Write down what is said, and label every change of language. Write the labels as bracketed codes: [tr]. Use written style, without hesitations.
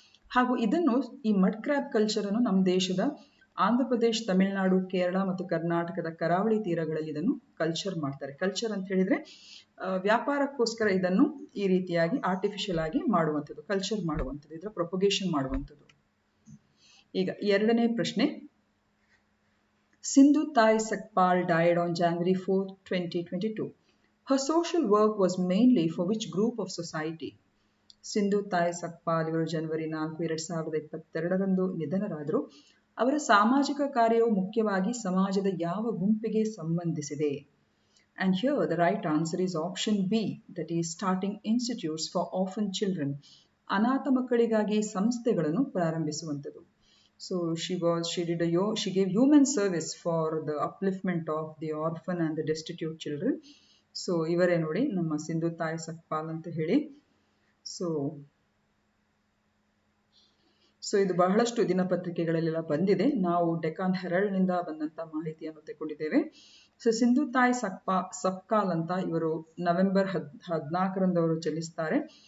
[kn] ಹಾಗೂ ಇದನ್ನು ಈ ಮಡ್ ಕ್ರ್ಯಾಬ್ ಕಲ್ಚರ್ ಅನ್ನು ನಮ್ಮ ದೇಶದ ಆಂಧ್ರ ಪ್ರದೇಶ, ತಮಿಳುನಾಡು, ಕೇರಳ ಮತ್ತು ಕರ್ನಾಟಕದ ಕರಾವಳಿ ತೀರಗಳಲ್ಲಿ ಇದನ್ನು ಕಲ್ಚರ್ ಮಾಡ್ತಾರೆ. ಕಲ್ಚರ್ ಅಂತ ಹೇಳಿದ್ರೆ ವ್ಯಾಪಾರಕ್ಕೋಸ್ಕರ ಇದನ್ನು ಈ ರೀತಿಯಾಗಿ ಆರ್ಟಿಫಿಷಿಯಲ್ ಆಗಿ ಮಾಡುವಂಥದ್ದು, ಕಲ್ಚರ್ ಮಾಡುವಂಥದ್ದು, ಇದರ ಪ್ರೊಪಗೇಷನ್ ಮಾಡುವಂಥದ್ದು. ಈಗ ಎರಡನೇ ಪ್ರಶ್ನೆ. [en] Sindhu Thai Sakpal died on January 4, 2022. Her social work was mainly for which group of society? [kn] Sindhu ತಾಯ್ ಸಕ್ಪಾಲ್ ಇವರು ಜನವರಿ 4, 2022ರಂದು ನಿಧನರಾದರು. ಅವರ ಸಾಮಾಜಿಕ ಕಾರ್ಯವು ಮುಖ್ಯವಾಗಿ ಸಮಾಜದ ಯಾವ ಗುಂಪಿಗೆ ಸಂಬಂಧಿಸಿದೆ? [en] And here the right answer is option B, that is starting institutes for orphan children. [kn] ಅನಾಥ ಮಕ್ಕಳಿಗಾಗಿ ಸಂಸ್ಥೆಗಳನ್ನು ಪ್ರಾರಂಭಿಸುವಂಥದ್ದು. [en] So she gave human service for the upliftment of the orphan and the destitute children. [kn] So ಇವರೇ ನೋಡಿ ನಮ್ಮ ಸಿಂಧು ತಾಯ್ ಸಕ್ಪಾಲ್ ಅಂತ ಹೇಳಿ. So ಇದು ಬಹಳಷ್ಟು ದಿನಪತ್ರಿಕೆಗಳಲ್ಲೆಲ್ಲ ಬಂದಿದೆ. ನಾವು ಡೆಕಾನ್ ಹೆರಾಲ್ಡ್ನಿಂದ ಬಂದಂತ ಮಾಹಿತಿಯನ್ನು ತೆಗೆದುಕೊಂಡಿದ್ದೇವೆ. ಸೊ ಸಿಂಧು ತಾಯ್ ಸಕ್ಪಾಲ್ ಅಂತ ಇವರು ನವೆಂಬರ್ 14ರಂದು ಅವರು ಜನಿಸ್ತಾರೆ.